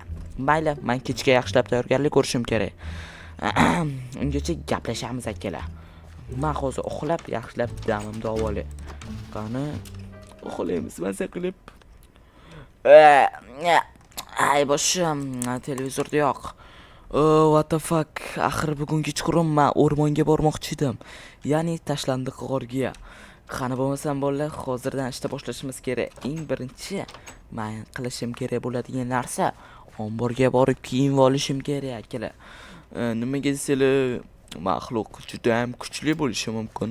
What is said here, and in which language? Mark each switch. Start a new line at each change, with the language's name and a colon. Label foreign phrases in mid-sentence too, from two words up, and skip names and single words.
Uzbek: Mayli, men kechga yaxshilab tayyorgarlik ko'rishim kerak. Ungacha gaplashamiz akalar. Men hozir uxlab, yaxshilab damimni olay. Qani, uxlaymiz maza qilib. Ay boshim, televizorda yo'q.
English: What the fuck?
Uzbek: Axir bugun kechqurun men o'rmonga bormoqchi edim. Ya'ni tashlandiq g'orga. Qani bo'lmasam bolalar, hozirdan ishda boshlashimiz kerak. Eng birinchi men qilishim kerak bo'ladigan narsa omborga borib kiyim olishim kerak akalar. Nimaga desanglar, maxluq juda ham kuchli bo'lishi mumkin.